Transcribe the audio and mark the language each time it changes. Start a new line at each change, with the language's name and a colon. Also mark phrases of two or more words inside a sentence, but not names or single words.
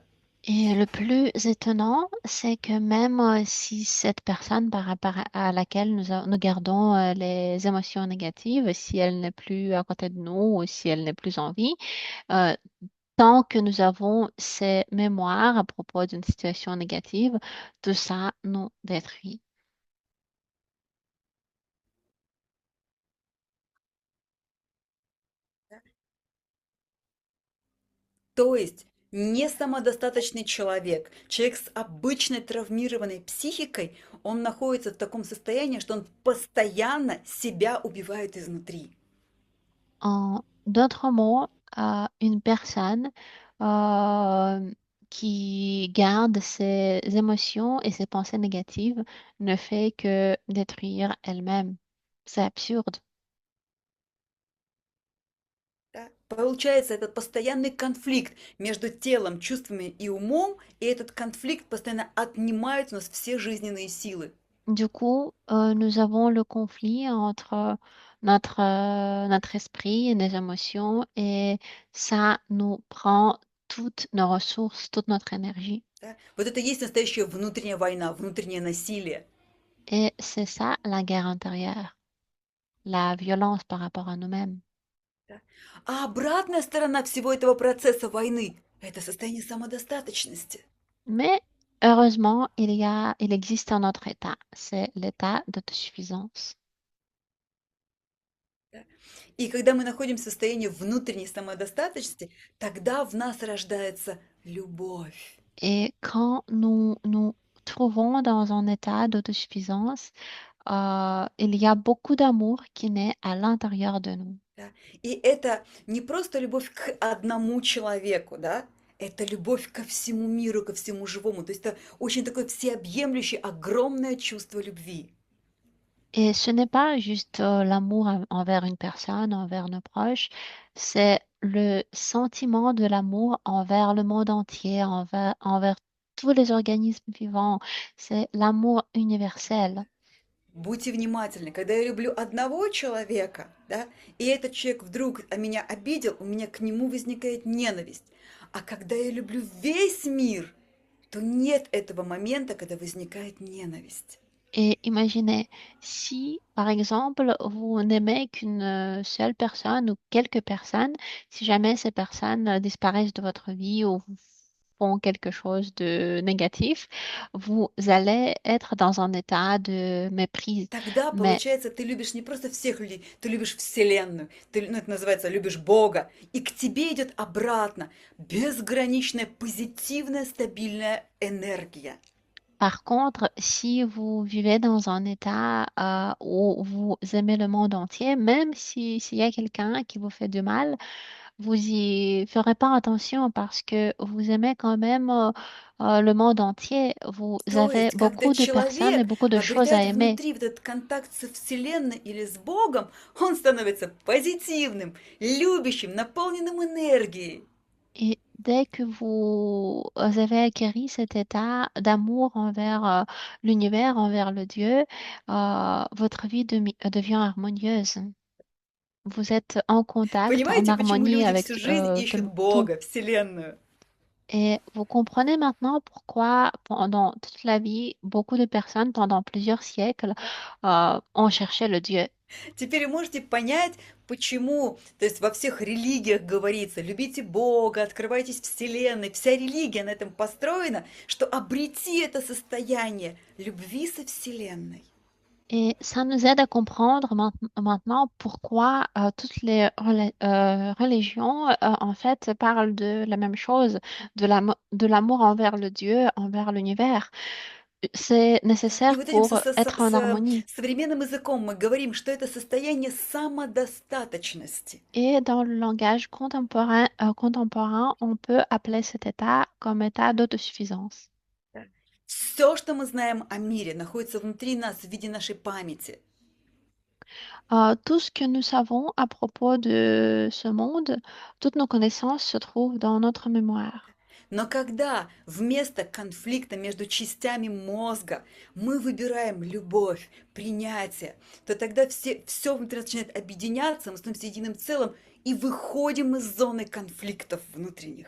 French: Et le plus étonnant, c'est que même si cette personne par rapport à laquelle nous gardons les émotions négatives, si elle n'est plus à côté de nous ou si elle n'est plus en vie, euh, tant que nous avons ces mémoires à propos d'une situation négative, tout ça nous détruit.
Russian: То есть не самодостаточный человек, человек с обычной травмированной психикой, он находится в таком состоянии, что он постоянно себя убивает изнутри.
French: En d'autres mots, une personne euh, qui garde ses émotions et ses pensées négatives ne fait que détruire elle-même. C'est absurde.
Russian: Да? Получается, этот постоянный конфликт между телом, чувствами и умом, и этот конфликт постоянно отнимает у нас все жизненные силы.
French: Du coup, nous avons le conflit entre notre esprit et nos émotions et ça nous prend toutes nos ressources, toute notre énergie.
Russian: Да? Вот это и есть настоящая внутренняя война, внутреннее насилие.
French: Et c'est ça la guerre intérieure, la violence par rapport à nous-mêmes.
Russian: Да? А обратная сторона всего этого процесса войны– это состояние самодостаточности.
French: Mais heureusement, il existe un autre état, c'est l'état d'autosuffisance.
Russian: Да? И когда мы находимся в soстоянии внутренней самодостаточности, тогда в нас рождается любовь.
French: Et quand nous nous trouvons dans un état d'autosuffisance, il y a beaucoup d'amour qui naît à l'intérieur de nous.
Russian: Да? И это не просто любовь к одному человеку, да? Это любовь ко всему миру, ко всему живому. То есть это очень такое всеобъемлющее, огромное чувство любви.
French: Et ce n'est pas juste l'amour envers une personne, envers nos proches, c'est le sentiment de l'amour envers le monde entier, envers tous les organismes vivants. C'est l'amour universel.
Russian: Будьте внимательны, когда я люблю одного человека, да, и этот человек вдруг меня обидел, у меня к нему возникает ненависть. А когда я люблю весь мир, то нет этого момента, когда возникает ненависть.
French: Et imaginez, si par exemple vous n'aimez qu'une seule personne ou quelques personnes, si jamais ces personnes disparaissent de votre vie ou font quelque chose de négatif, vous allez être dans un état de mépris.
Russian: Тогда,
French: Mais
Russian: получается, ты любишь не просто всех людей, ты любишь Вселенную, ты, ну, это называется, любишь Бога, и к тебе идет обратно безграничная позитивная стабильная энергия.
French: par contre, si vous vivez dans un état où vous aimez le monde entier, même s'il y a quelqu'un qui vous fait du mal, vous y ferez pas attention parce que vous aimez quand même le monde entier. Vous
Russian: То
French: avez
Russian: есть, когда
French: beaucoup de personnes et
Russian: человек
French: beaucoup de choses à
Russian: обретает
French: aimer.
Russian: внутри вот этот контакт со Вселенной или с Богом, он становится позитивным, любящим, наполненным энергией.
French: Et dès que vous avez acquis cet état d'amour envers l'univers, envers le Dieu, votre vie devient harmonieuse. Vous êtes en contact, en
Russian: Понимаете, почему
French: harmonie
Russian: люди всю
French: avec
Russian: жизнь ищут
French: tout.
Russian: Бога, Вселенную?
French: Et vous comprenez maintenant pourquoi pendant toute la vie, beaucoup de personnes, pendant plusieurs siècles, ont cherché le Dieu.
Russian: Теперь вы можете понять, почему, то есть во всех религиях говорится, любите Бога, открывайтесь Вселенной. Вся религия на этом построена, что обрети это состояние любви со Вселенной.
French: Et ça nous aide à comprendre maintenant pourquoi toutes les religions, en fait, parlent de la même chose, de l'amour envers le Dieu, envers l'univers. C'est
Russian: И
French: nécessaire
Russian: вот этим
French: pour être en harmonie.
Russian: современным языком мы говорим, что это состояние самодостаточности.
French: Et dans le langage contemporain, on peut appeler cet état comme état d'autosuffisance.
Russian: Все, что мы знаем о мире, находится внутри нас в виде нашей памяти.
French: Tout ce que nous savons à propos de ce monde, toutes nos connaissances se trouvent dans notre mémoire.
Russian: Но когда вместо конфликта между частями мозга мы выбираем любовь, принятие, то тогда все внутри нас начинает объединяться, мы становимся единым целым и выходим из зоны конфликтов внутренних.